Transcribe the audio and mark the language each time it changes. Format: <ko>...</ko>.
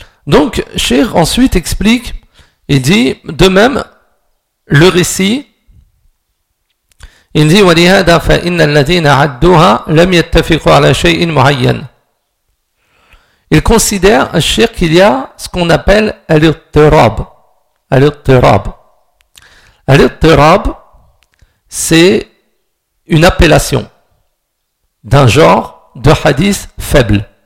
<fr>Donc, Cheikh ensuite explique, il dit, de même, le récit. Il dit,</fr> <ar>وَلِهَذَا فَإِنَّ الَّذِينَ عَدُّوهَا لَمْ يَتَّفِقُوا عَلَى شَيْءٍ مُعَيَّنٍ.</ar> <fr>Il considère, un shirk, qu'il y a ce qu'on appelle al-ittirab. Al-ittirab. Al-ittirab, c'est une appellation d'un genre de hadith faible.</fr>